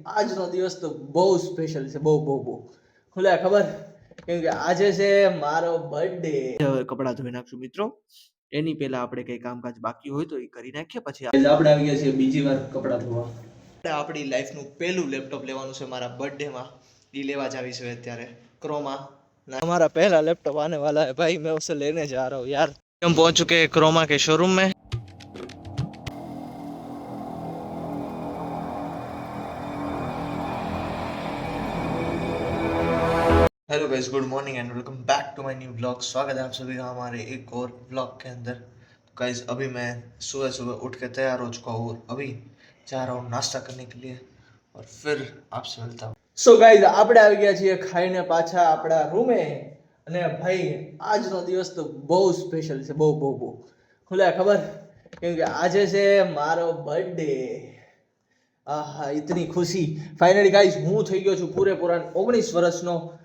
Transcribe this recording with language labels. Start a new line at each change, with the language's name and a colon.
Gujarati: આજનો દિવસ તો બહુ સ્પેશિયલ છે, બહુ બહુ બહુ. ખુલે ખબર, કેમ કે આજે છે મારો બર્થડે. હવે કપડાં ધોઈ નાખશું મિત્રો. એની પહેલા આપણે કઈ કામકાજ બાકી હોય તો એ કરી નાખીએ. પછી આપણે આવી ગયા છીએ બીજી વાર કપડાં ધોવા. આપણી લાઈફનું પહેલું લેપટોપ લેવાનું છે મારા બર્થડેમાં. એ લેવા જ આવી છે અત્યારે ક્રોમા.
Hindi: हमारा पहला लैपटॉप आने वाला है भाई, मैं उसे लेने जा रहा हूँ यार. हम पहुंच चुके हैं क्रोमा के शोरूम में. Hello guys, good morning and welcome back to my new blog. स्वागत है आप सभी का हमारे एक और ब्लॉग के अंदर. तो गाइस अभी मैं सुबह सुबह उठ के तैयार हो चुका हूँ और अभी जा रहा हूँ नाश्ता करने के लिए और फिर आपसे मिलता हूँ.
Gujarati: સો ગાઈસ આપણે આવી ગયા છીએ ખાઈને પાછા આપણા રૂમે. અને ભાઈ આજનો દિવસ તો બહુ સ્પેશિયલ છે, બહુ બહુ બહુ. ખુલે ખબર, કેમ કે આજે છે મારો બર્થડે. આહા ઇતની ખુશી. ફાઇનલી ગાઈસ હું થઈ ગયો છું પૂરેપૂરા 19 વર્ષનો.